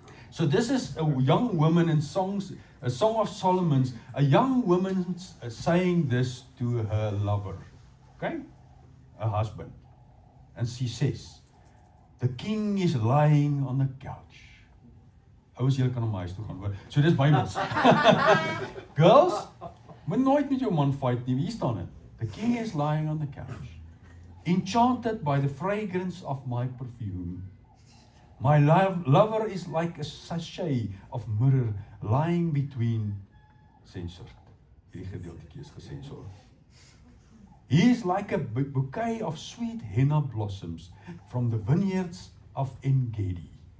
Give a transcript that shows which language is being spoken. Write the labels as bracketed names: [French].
[English] So this is a young woman in songs, a Song of Solomon's, a young woman saying this to her lover, okay, her husband, and she says, the king is lying on the couch. [Afrikaans] Ouens, julle kan na my huis toe gaan, hoor. So dis Bybels. Girls, moet nooit met jou man fight nie. Hier staan dit. [English] The king is lying on the couch, enchanted by the fragrance of my perfume. My lover is like a sachet of myrrh lying between censored. [Afrikaans] Hierdie gedeeltjie is gesensor. [English] He is like a bouquet of sweet henna blossoms from the vineyards of En-Gedi.